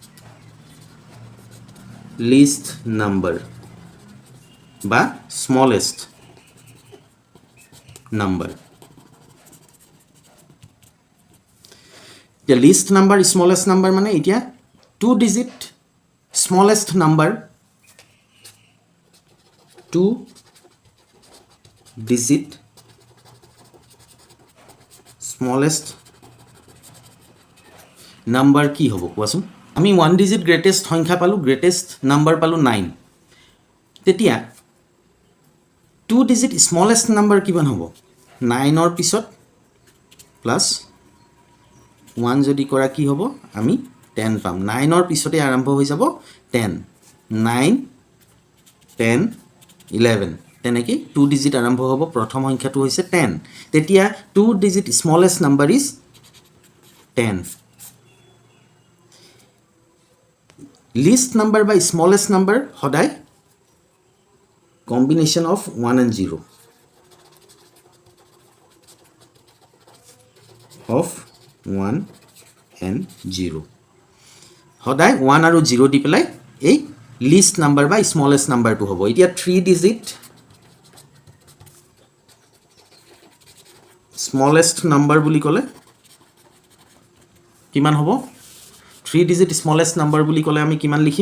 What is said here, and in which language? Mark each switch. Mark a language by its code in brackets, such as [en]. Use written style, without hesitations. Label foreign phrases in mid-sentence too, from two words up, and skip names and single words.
[en] least number বা smallest number The least number smallest number [as] মানে এতিয়া [en] 2 digit smallest number 2 digit smallest number [as] কি হ'ব কোৱাচোন আমি 1 [en] digit greatest [as] সংখ্যা পালোঁ, [en] greatest number [as] পালোঁ 9। তেতিয়া 2 [en] digit smallest number [as] কিমান হ'ব? 9ৰ পিছত প্লাছ 1 যদি কৰা কি হ'ব? আমি 10 পাম। 9ৰ পিছতে আৰম্ভ হৈ যাব 10। 9, 10, 11 তেনেকৈ 2 ডিজিট আৰম্ভ হ'ব। প্ৰথম সংখ্যাটো হৈছে 10। তেতিয়া 2 [en] digit smallest number is [as] 10। [en] least number [as] বা [en] smallest number [as] সদায় [en] combination of 1 and 0 of 1 and 0 [as] সদায় 1 আৰু 0 দি পেলাই এই [en] least number [as] বা [en] smallest number [as] হ'ব। এতিয়া 3 [en] digit smallest number [as] বুলি ক'লে কিমান হ'ব? 3 [en] digit smallest number [as] বুলি ক'লে আমি কিমান লিখিম?